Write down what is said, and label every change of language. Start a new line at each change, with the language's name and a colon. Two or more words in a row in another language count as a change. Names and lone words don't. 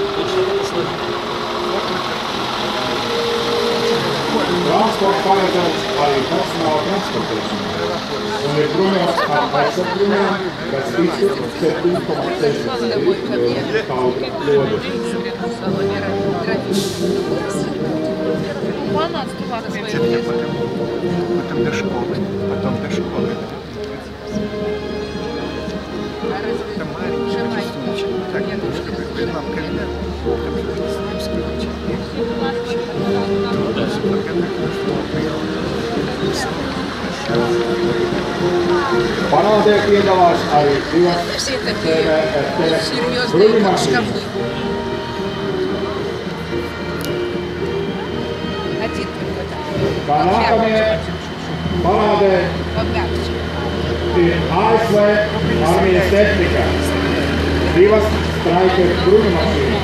Latvian: Transports paredzēts arī personāla transportēšanai un ir bruņots ar aizsargbruņām, kas iztur 7,6 kalibra lodu.
Russian: Потом до школы. Там маленький рисуночек. Так, немножко нам календарь. Там же рисуночек.
Latvian: Parādē piedalās arī divas bruņmašīnas. Kā nākamie parādē ir ASV armijas tehnika, divas Stryker bruņmašīnas.